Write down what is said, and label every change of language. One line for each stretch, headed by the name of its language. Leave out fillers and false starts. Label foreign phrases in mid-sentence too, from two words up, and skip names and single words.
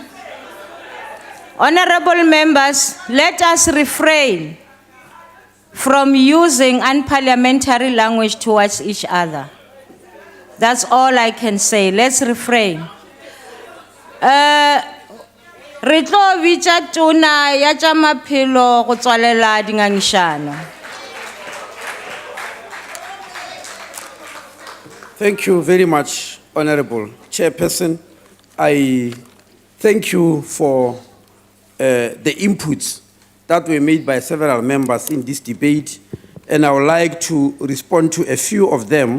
English: Honorable members, let us refrain from using unparliamentary language towards each other. That's all I can say. Let's refrain.
Northern Sotho: Re tlo bitša tona ya tša maphelo go tswalela dingangišano.
English: Thank you very much, Honorable Chairperson. I thank you for the inputs that were made by several members in this debate, and I would like to respond to a few of them.